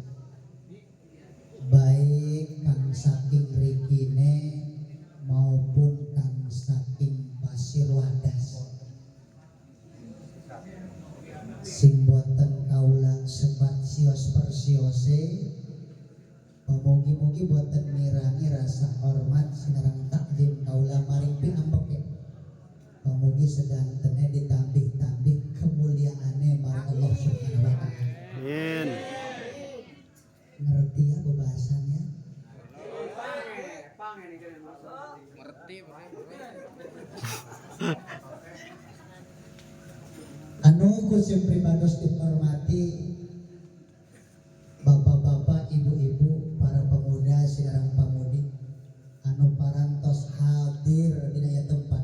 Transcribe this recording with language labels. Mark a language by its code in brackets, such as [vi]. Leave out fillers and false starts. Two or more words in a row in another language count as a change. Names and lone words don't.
[jv] baik kang saking rikine maupun kang saking pasir wadas, sing boten kaula sebat sios persiose, mugi-mugi boten mirangi rasa hormat sinareng takdim kaula maring pinambek. Mugi sedantene ditambih-tambih kemuliaane marang Allah [ar] سبحانه وتعالى. [jv] Amin. Ngerti ya pembahasannya? [su] Anu kusim pribados dihormati bapak-bapak, ibu-ibu, para pemuda, sinarang pamudi anu parantos hadir di daya tempat.